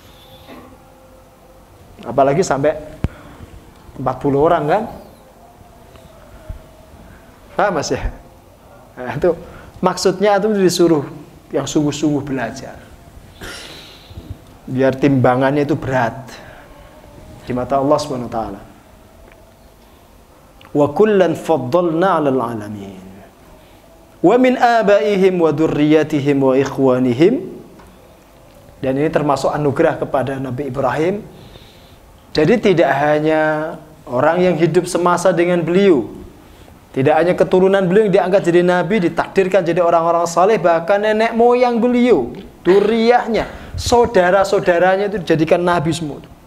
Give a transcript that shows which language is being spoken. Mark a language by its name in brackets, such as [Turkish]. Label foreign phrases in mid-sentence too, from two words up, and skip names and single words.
[Indonesian] Apalagi sampai 40 orang kan? Mas ya? Nah, itu maksudnya itu disuruh yang sungguh-sungguh belajar. Biar timbangannya itu berat di mata Allah [Arabic] سبحانه وتعالى. وكلا فضلنا على العالمين. ومن آبائهم وذرياتهم وإخوانهم. [Indonesian] Dan ini termasuk anugerah kepada Nabi Ibrahim. Jadi tidak hanya orang yang hidup semasa dengan beliau, tidak hanya keturunan beliau yang diangkat jadi nabi, ditakdirkan jadi orang-orang saleh, bahkan nenek moyang beliau, dzurriyyahnya, saudara-saudaranya itu dijadikan nabi semua.